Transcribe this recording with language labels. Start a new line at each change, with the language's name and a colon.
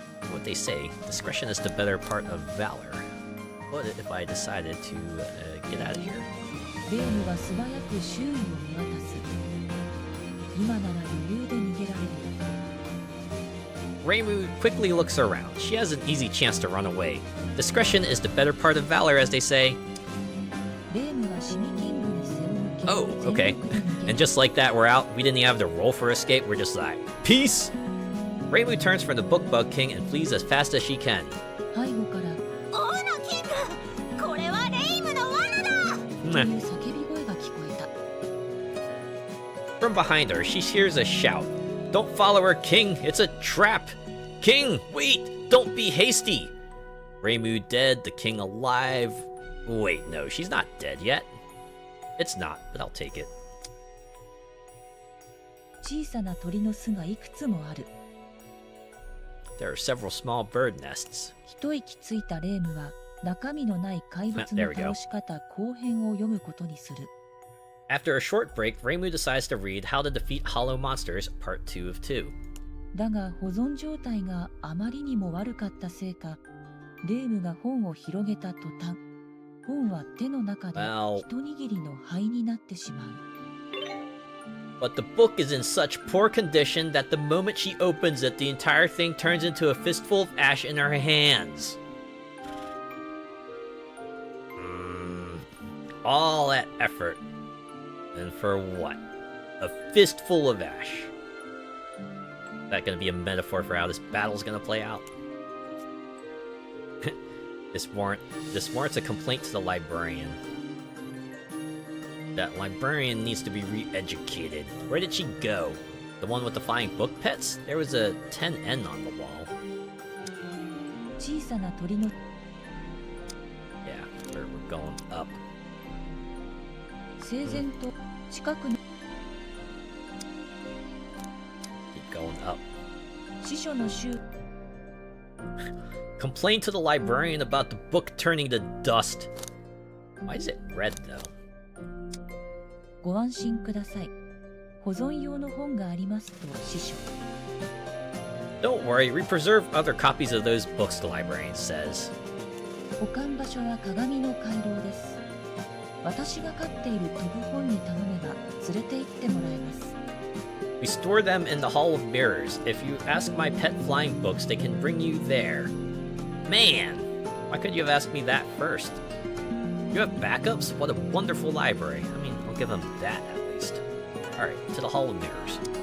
English: What they say, discretion is the better part of valor. What if I decided to get out of here?
Japanese: レームは素早く周囲を見渡す。今なら余裕で逃げられる。
English: Reimu quickly looks around. She has an easy chance to run away. Discretion is the better part of valor, as they say.
Japanese: レームはシミキングに背を向け、
English: Oh, okay. And just like that, we're out. We didn't even have to roll for escape. We're just like, peace! Reimu turns from the Bookbug King and flees as fast as she can.
Japanese: 背後から、王のキング、これはレイムの罠だという叫び声が聞こえた。
English: From behind her, she hears a shout. Don't follow her, King! It's a trap! King, wait! Don't be hasty! Reimu dead, the king alive. Wait, no, she's not dead yet. It's not, but I'll take it.
Japanese: 小さな鳥の巣がいくつもある。
English: There are several small bird nests.
Japanese: 一息ついたレームは中身のない怪物の倒し方後編を読むことにする。
English: After a short break, Reimu decides to read How to Defeat Hollow Monsters, Part 2 of 2.
Japanese: だが保存状態があまりにも悪かったせいか、レームが本を広げた途端、本は手の中で一握りの灰になってしまう。
English: But the book is in such poor condition that the moment she opens it, the entire thing turns into a fistful of ash in her hands. All that effort. And for what? A fistful of ash. Is that gonna be a metaphor for how this battle's gonna play out? This warrants a complaint to the librarian. That librarian needs to be re-educated. Where did she go? The one with the flying book pets? There was a 10N on the wall.
Japanese: 小さな鳥の
English: Yeah, we're going up.
Japanese: 整然と近くの
English: Keep going up.
Japanese: 司書の集
English: Complain to the librarian about the book turning to dust. Why is it red though?
Japanese: ご安心ください。保存用の本がありますと司書。
English: Don't worry, we preserve other copies of those books, the librarian says.
Japanese: 保管場所は鏡の回廊です。私が飼っている飛ぶ本に頼めば連れて行ってもらえます。
English: We store them in the Hall of Mirrors. If you ask my pet flying books, they can bring you there. Man, why couldn't you have asked me that first? You have backups? What a wonderful library. I mean, I'll give them that at least. Alright, to the Hall of Mirrors.